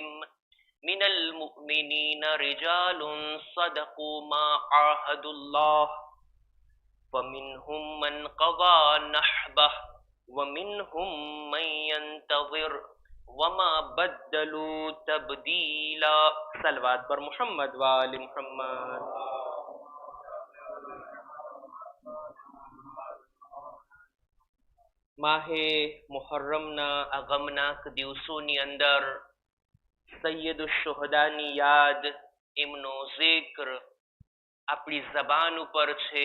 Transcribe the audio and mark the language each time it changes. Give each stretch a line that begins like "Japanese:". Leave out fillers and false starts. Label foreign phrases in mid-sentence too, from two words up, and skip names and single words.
Arabic: من المؤمنين رجال صدقوا ما عاهدوا الله فمنهم من قضى نحبه ومنهم من ينتظر وما بدلوا تبديلا.
Persian: صلوات بر محمد و آل محمد.
Gujarati: માહે મુહર્રમના આ ગમનાક દિવસોની અંદર સૈયદ શુહદાની યાદ, એમનો ઝિક્ર આપણી જબાન ઉપર છે.